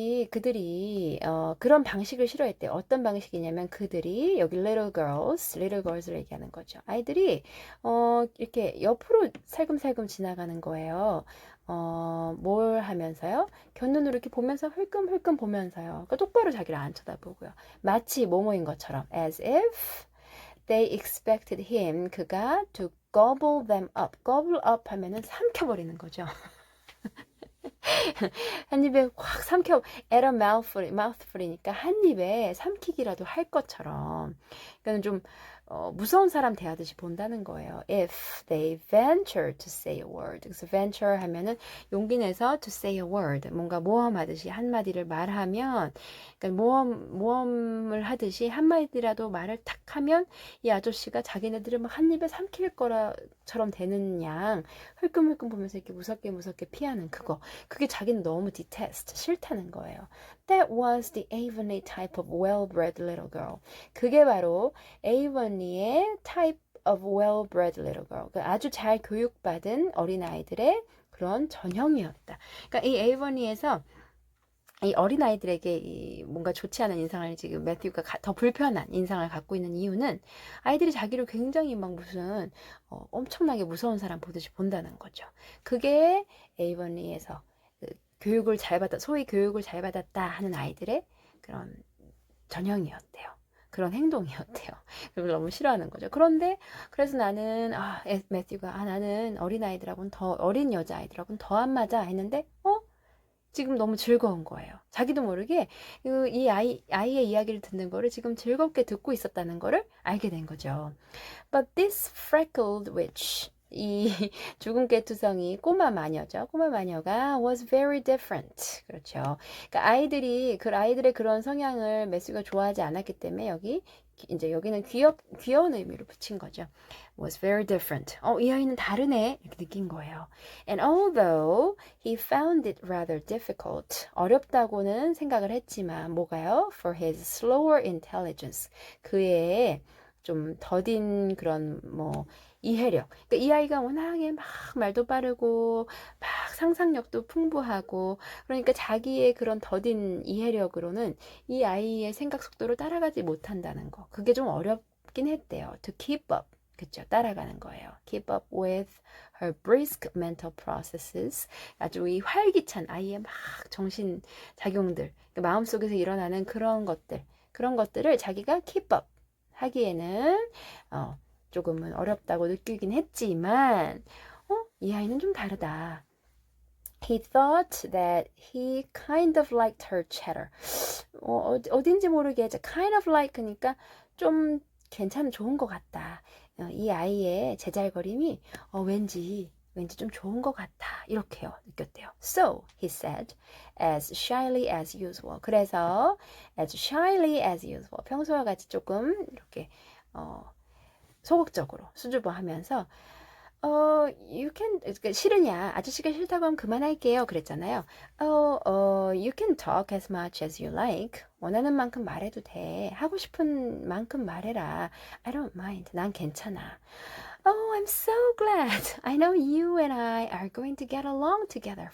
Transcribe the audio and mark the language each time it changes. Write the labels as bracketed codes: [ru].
[ko] 그들이 그런 방식을 싫어했대요. 어떤 방식이냐면 그들이 여기 little girls를 얘기하는 거죠. 아이들이 이렇게 옆으로 살금살금 지나가는 거예요. 뭘 하면서요? 곁눈으로 이렇게 보면서 흘끔흘끔 보면서요. 그러니까 똑바로 자기를 안 쳐다보고요. 마치 뭐뭐인 것처럼 [en] as if they expected him [ko] 그가 [en] to gobble them up. [ko] gobble up 하면은 삼켜버리는 거죠. 한 입에 확 [en] at a mouthful [ko] 이니까 한 입에 삼키기라도 할 것처럼. 그러니까 좀 무서운 사람 대하듯이 본다는 거예요. [en] If they venture to say a word. [ko] 그래서 [en] venture 하면은 [ko] 용기 내서 [en] to say a word. [ko] 뭔가 모험하듯이 한마디를 말하면, 그러니까 모험을 하듯이 한마디라도 말을 탁 하면 이 아저씨가 자기네들을 막 한 입에 삼킬 거라처럼 되는 양 흘끔흘끔 보면서 이렇게 무섭게 피하는 그거. 그게 자기는 너무 detest, 싫다는 거예요. [en] That was the Avonlea type of well-bred little girl. [ko] 그게 바로 [en] Avonlea의 type of well-bred little girl. [ko] 아주 잘 교육받은 어린아이들의 그런 전형이었다. 그러니까 이 Avonlea에서 이 어린아이들에게 뭔가 좋지 않은 인상을 지금 매튜가 더 불편한 인상을 갖고 있는 이유는 아이들이 자기를 굉장히 막 무슨 엄청나게 무서운 사람 보듯이 본다는 거죠. 그게 에이번리에서 소위 교육을 잘 받았다 하는 아이들의 그런 전형이었대요. 그런 행동이었대요. 그걸 너무 싫어하는 거죠. 그래서 나는 매튜가 나는 어린 여자아이들하고는 더 안 맞아 했는데 지금 너무 즐거운 거예요. 자기도 모르게 이 아이의 이야기를 듣는 거를 지금 즐겁게 듣고 있었다는 거를 알게 된 거죠. [en] But this freckled witch, [ko] 이 죽은 깨투성이 꼬마 마녀가 [en] was very different. [ko] 그렇죠. 그러니까 아이들의 그런 성향을 매스가 좋아하지 않았기 때문에 여기는 귀여운 의미로 붙인 거죠. [en] was very different. [ko] 이 아이는 다르네. 이렇게 느낀 거예요. [en] And although he found it rather difficult, [ko] 어렵다고는 생각을 했지만 뭐가요? [en] For his slower intelligence. [ko] 그의 좀 더딘 그런 이해력. 그러니까 이 아이가 워낙에 막 말도 빠르고 막 상상력도 풍부하고 그러니까 자기의 그런 더딘 이해력으로는 이 아이의 생각 속도를 따라가지 못한다는 거. 그게 좀 어렵긴 했대요. [en] To keep up. [ko] 그쵸? 따라가는 거예요. [en] Keep up with her brisk mental processes. [ko] 아주 이 활기찬 아이의 막 정신 작용들, 그러니까 마음속에서 일어나는 그런 것들을 자기가 keep up 하기에는 조금은 어렵다고 느끼긴 했지만 이 아이는 좀 다르다. [en] He thought that he kind of liked her chatter. [ko] 어딘지 모르게 [en] kind of like [ko] 그러니까 좀 괜찮은 좋은 것 같다. 이 아이의 제잘거림이 왠지 좀 좋은 것 같아. 이렇게요. 느꼈대요. [en] So, he said, as shyly as usual. [ko] 그래서 [en] as shyly as usual. [ko] 평소와 같이 조금 이렇게 소극적으로 수줍어하면서 [en] you can, [ko] 그러니까 싫으냐, 아저씨가 싫다고 하면 그만할게요. 그랬잖아요. [en] you can talk as much as you like. [ko] 원하는 만큼 말해도 돼. 하고 싶은 만큼 말해라. [en] I don't mind. [ko] 난 괜찮아. [en] Oh, I'm so glad. I know you and I are going to get along together.